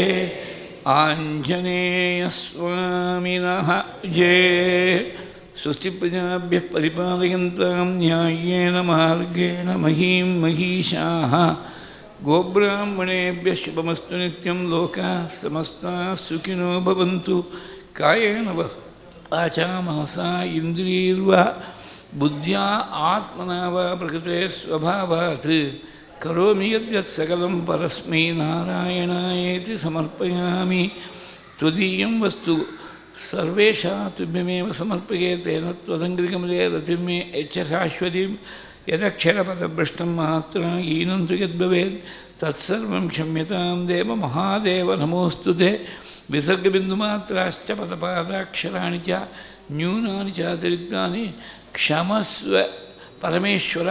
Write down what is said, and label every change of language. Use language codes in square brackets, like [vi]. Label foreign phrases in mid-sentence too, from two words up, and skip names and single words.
[sa] ಆಂಜನೇಯ ಸ್ವಾಮಿನಃ ಜಯ. ಸ್ವಸ್ತಿ ಪ್ರಜಾಭ್ಯಃ ಪರಿಪಾಲಯಂತಾಂ ನ್ಯಾಯೇನ ಮಾರ್ಗೇಣ ಮಹೀಂ ಮಹೀಷಾಃ. ಗೋಬ್ರಾಹ್ಮಣೇಭ್ಯಃ ಶುಭಮಸ್ತು ನಿತ್ಯಂ. ಲೋಕಾಃ ಸಮಸ್ತಾಃ ಸುಖಿನೋ ಭವಂತು. ಕಾಯೇನ ವಾಚಾ ಮನಸಾ ಇಂದ್ರಿಯೈರ್ವಾ ಬುದ್ಧ್ಯಾ ಆತ್ಮನಾ ವಾ ಪ್ರಕೃತೆ ಸ್ವಭಾವಾತ್ ಕರೋಮಿ ಯದ್ಯತ್ ಸಕಲಂ ಪರಸ್ಮೈ ನಾರಾಯಣಾಯೇತಿ ಸಮರ್ಪಯಾಮಿ. ತ್ವದೀಯಂ ವಸ್ತು ಸರ್ವೇಷಾ ತುಭ್ಯಮೇವ ಸಮರ್ಪಯೇ. ತೇನ ತ್ವದಂಗ್ರಿಕಮಲೆ ರತಿಂ ಮೇ ಯಚ್ಚ ಶಾಶ್ವತೀಂ. ಯದಕ್ಷರಪದಭ್ರಷ್ಟಂ ಮಾತ್ರ ಈನಂತು ಯದ್ಭವೇತ್ ತತ್ಸರ್ವಂ ಕ್ಷಮ್ಯತಾಂ ದೇವ ಮಹಾದೇವ ನಮೋऽಸ್ತು ತೇ. ವಿಸರ್ಗಬಿಂದುಮಾತ್ರಾಶ್ಚ ಪದಪಾದಾಕ್ಷರಾಣಿ ಚ ನ್ಯೂನಾನಿ ಚಾತಿರಿಕ್ತಾನಿ ಕ್ಷಮಸ್ವ ಪರಮೇಶ್ವರ.